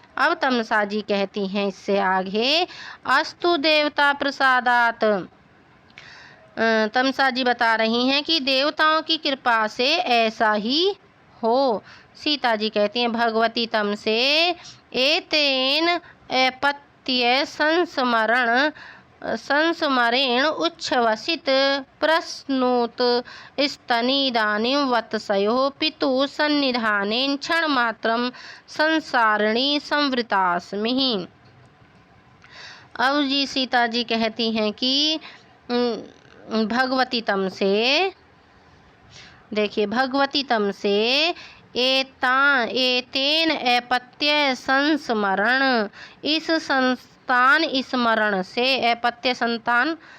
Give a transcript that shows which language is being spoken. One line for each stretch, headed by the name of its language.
Hindi: अब तमसा जी कहती हैं इससे आगे
Sanskrit: अस्तु देवता प्रसादात,
Hindi: तमसा जी बता रही हैं कि देवताओं की कृपा से ऐसा ही हो। सीता जी कहती हैं
Sanskrit: भगवती तमसे एतेन अपत्य संस्मरण संस्मरेण उच्छ्वसित प्रश्नोत स्तनीदानीं वत्सयोः पितुः सन्निधानेन क्षणमात्रं संसारिणी संवृतास्मि।
Hindi: अब जी सीता जी कहती हैं कि भगवती तम से, देखिए, भगवती तम से
Sanskrit: एतेन अपत्य संस्मरण,
Hindi: इस संतान स्मरण से, अपत्य संतान,